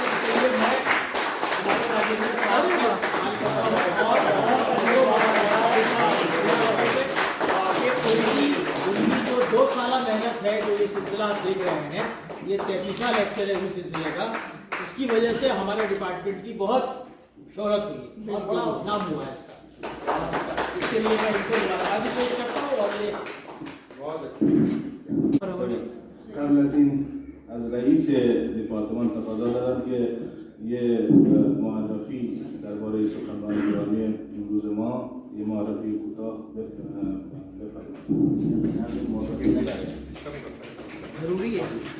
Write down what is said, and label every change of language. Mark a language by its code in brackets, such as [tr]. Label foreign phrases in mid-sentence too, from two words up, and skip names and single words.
[ur] اس لیے میں ہمارے راجندر صاحب جو 2 سالہ محنت ہے، جو یہ سلسلہ آپ دیکھ رہے ہیں، یہ 33واں لیکچر ہے اس سلسلے کا، اس کی وجہ سے ہمارے ڈپارٹمنٹ کی بہت شہرت ہوئی، بہت بڑا نام ہوا ہے اس کا. اس کے لیے میں ان کو مبارکباد بھی پیش کرتا ہوں. اور یہ بہت [fa] قبل از این از رئیس دپارتمان تقاضا دارم که یه معرفی درباره سخنرانی گرامی امروز ما یه معرفی کوتاه بفرمایید. [ur] ضروری ہے.